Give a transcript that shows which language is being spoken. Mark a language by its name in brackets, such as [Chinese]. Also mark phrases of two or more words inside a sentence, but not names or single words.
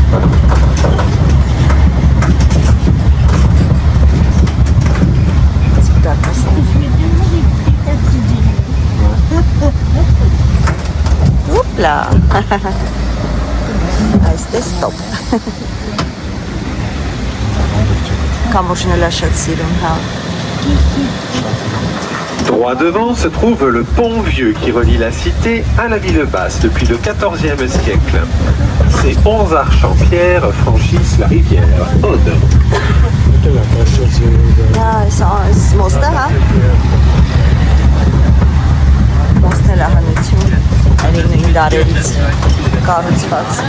[Armenian] Ուպլա, այստեղ ստոպ։ Կամուրջն էլ է շատ սիրում, հա։ [French] Droit devant se trouve le pont vieux qui relie la cité à la ville basse depuis le XIVe siècle. Ces 11 arches en pierre franchissent la rivière Aude. [Armenian] Մոստը, հա։ Մոստն էլ է հնություն, այնի նույն դարերից կառուցված։